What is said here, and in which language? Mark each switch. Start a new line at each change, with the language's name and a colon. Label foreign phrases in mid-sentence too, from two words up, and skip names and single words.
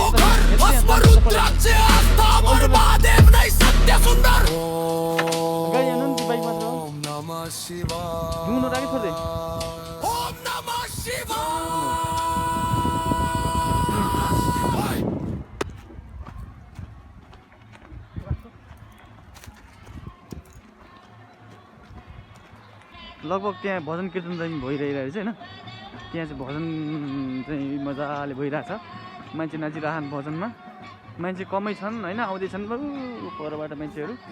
Nepali: घर भस्म रुद्राक्ष आस्था अमर महादेव नै सत्य सुन्दर
Sanskrit: ओम नमः शिवाय
Nepali: दुनो राखी छोड्दै
Sanskrit: ओम नमः शिवाय
Nepali: लगभग त्यहाँ भजन कीर्तन चाहिँ भइरहेको रहेछ होइन त्यहाँ चाहिँ भजन चाहिँ मजाले भइरहेछ मान्छे नाचिरहन् भजनमा मान्छे कमै छन् होइन आउँदैछन् परबाट मान्छेहरू